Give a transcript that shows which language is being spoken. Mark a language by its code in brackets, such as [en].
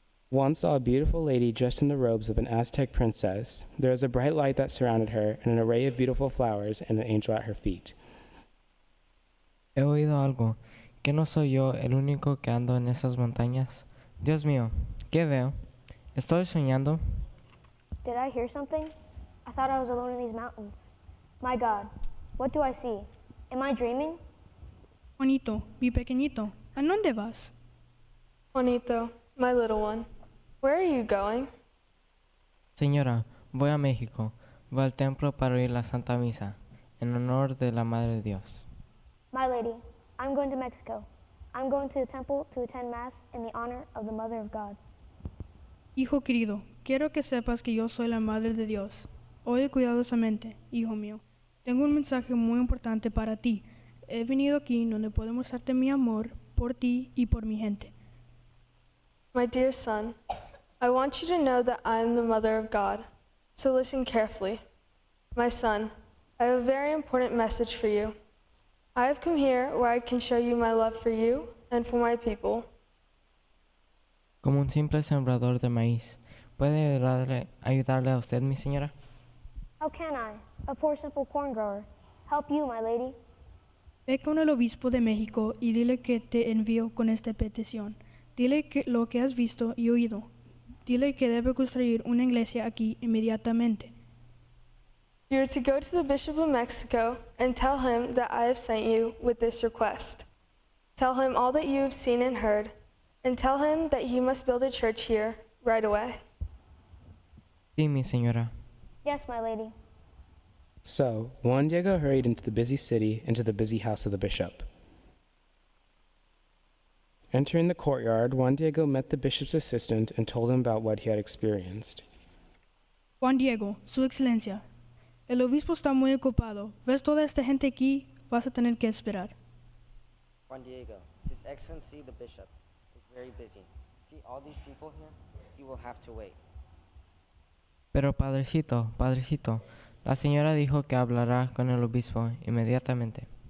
[en] Juan saw a beautiful lady dressed in the robes of an Aztec princess. There was a bright light that surrounded her, and an array of beautiful flowers, and an angel at her feet. [es] He oído algo. ¿Que no soy yo el único que ando en esas montañas? Dios mío, ¿qué veo? ¿Estoy soñando? [en] Did I hear something? I thought I was alone in these mountains. My God, what do I see? Am I dreaming? [es] Juanito, mi pequeñito, ¿a dónde vas? [en] Juanito, my little one, where are you going? [es] Señora, voy a México. Voy al templo para oír la Santa Misa, en honor de la Madre de Dios. [en] My lady, I'm going to Mexico. I'm going to the temple to attend Mass in the honor of the Mother of God. [es] Hijo querido, quiero que sepas que yo soy la Madre de Dios. Oye cuidadosamente, hijo mío. Tengo un mensaje muy importante para ti. He venido aquí donde puedo mostrarte mi amor por ti y por mi gente. [en] My dear son, I want you to know that I am the Mother of God. So listen carefully. My son, I have a very important message for you. I have come here where I can show you my love for you and for my people. [es] Como un simple sembrador de maíz, ¿puede ayudarle a usted, mi señora? [en] How can I, a poor simple corn grower, help you, my lady? [es] Ve con el obispo de México y dile que te envío con esta petición. Dile que lo que has visto y oído. Dile que debe construir una iglesia aquí inmediatamente. [en] You are to go to the Bishop of Mexico and tell him that I have sent you with this request. Tell him all that you have seen and heard, and tell him that he must build a church here right away. [es] Sí, mi señora. [en] Yes, my lady. So Juan Diego hurried into the busy city and to the busy house of the bishop. Entering the courtyard, Juan Diego met the bishop's assistant and told him about what he had experienced. [es] Juan Diego, Su Excelencia, el obispo está muy ocupado. ¿Ves toda esta gente aquí? Vas a tener que esperar. [en] Juan Diego, His Excellency the Bishop, is very busy. See all these people here? You will have to wait. [es] Pero padrecito, la señora dijo que hablará con el obispo inmediatamente.